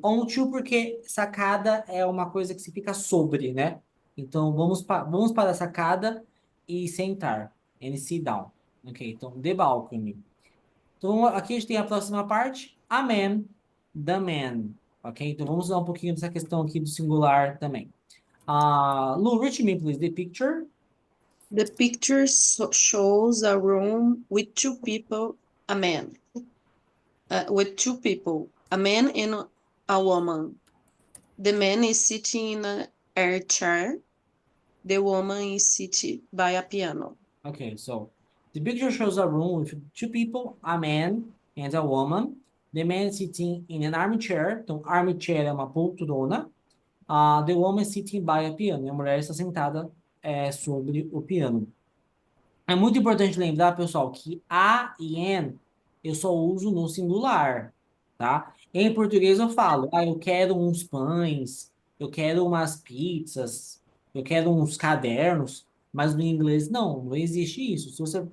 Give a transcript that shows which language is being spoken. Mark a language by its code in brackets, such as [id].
[pt] Onto porque sacada é uma coisa que se fica sobre, né? Então, vamos para a sacada e sentar. [en] And sit down. [pt] Ok, então, the balcony. Então, aqui a gente tem a próxima parte, [en] a man, the man, [pt] ok? Então, vamos usar um pouquinho dessa questão aqui do singular também. [en] Lu, read me, please, the picture. The picture shows a room with two people, a man. With two people, a man and a woman. The man is sitting in an air chair. The woman is sitting by a piano. Okay, so the picture shows a room with two people, a man and a woman. The man sitting in an armchair. [pt] Então, armchair é uma poltrona. [en] The woman sitting by a piano. [pt] E a mulher está sentada sobre o piano. É muito importante lembrar, pessoal, que a e an eu só uso no singular, tá? Em português eu falo, eu quero uns pães, eu quero umas pizzas, eu quero uns cadernos, mas no inglês não existe isso.